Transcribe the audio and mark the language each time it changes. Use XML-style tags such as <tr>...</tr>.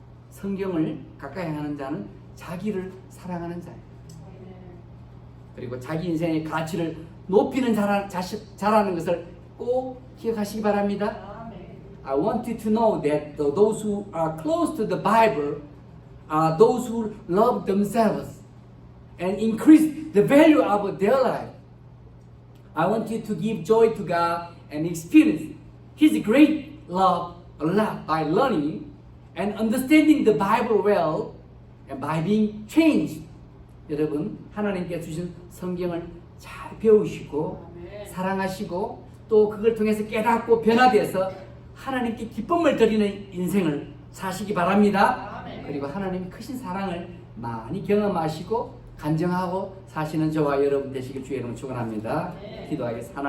<ko>성경을 가까이 하는 자는 자기를 사랑하는 자예요. 그리고 자기 인생의 가치를 높이는 자라는 것을 꼭 기억하시기 바랍니다.</ko> <en>I want you to know that those who are close to the Bible are those who love themselves and increase the value of their life. I want you to give joy to God and experience His great love a lot by learning and understanding the Bible well and by being changed.</en> <ko>여러분, 하나님께 주신 성경을 잘 배우시고 사랑하시고 또 그걸 통해서 깨닫고 변화되어서 하나님께 기쁨을 드리는 인생을 사시기 바랍니다. 그리고 하나님의 크신 사랑을 많이 경험하시고 간증하고 사시는 저와 여러분 되시길 주의 이름으로 축원합니다. 기도하겠습니다.</ko>